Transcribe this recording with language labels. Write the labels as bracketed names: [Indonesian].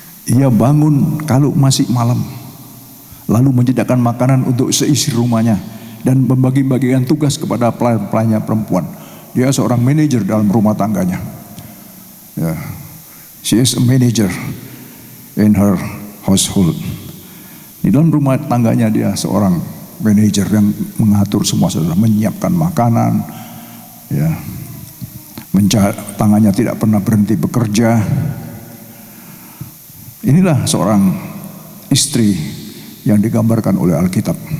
[Indonesian] Ia bangun kalau masih malam, lalu menyediakan makanan untuk seisi rumahnya dan membagi-bagikan tugas kepada pelayan-pelayannya perempuan. Dia seorang manajer dalam rumah tangganya. [English] Yeah. She is a manager in her household. [Indonesian] Di dalam rumah tangganya dia seorang manajer yang mengatur semua, saudara, menyiapkan makanan, ya, tangannya tidak pernah berhenti bekerja. Inilah seorang istri yang digambarkan oleh Alkitab.